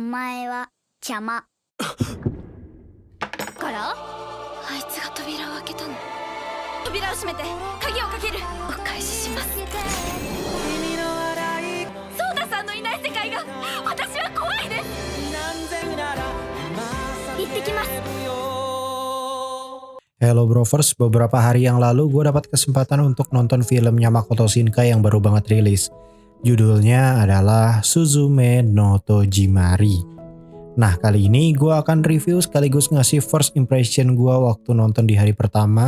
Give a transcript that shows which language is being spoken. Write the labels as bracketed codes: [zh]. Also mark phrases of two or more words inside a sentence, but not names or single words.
[ja] 前は邪魔からあいつが扉を開けたの。扉を閉めて鍵をかける。お返しします。ソーダさんのいない世界が私は怖いです。行ってきます。 [id] Hello Brovers, beberapa hari yang lalu gue dapat kesempatan untuk nonton filmnya Makoto Shinkai yang baru banget rilis. Judulnya adalah Suzume no Tojimari. Nah kali ini gue akan review sekaligus ngasih [en] first impression [id] gue waktu nonton di hari pertama.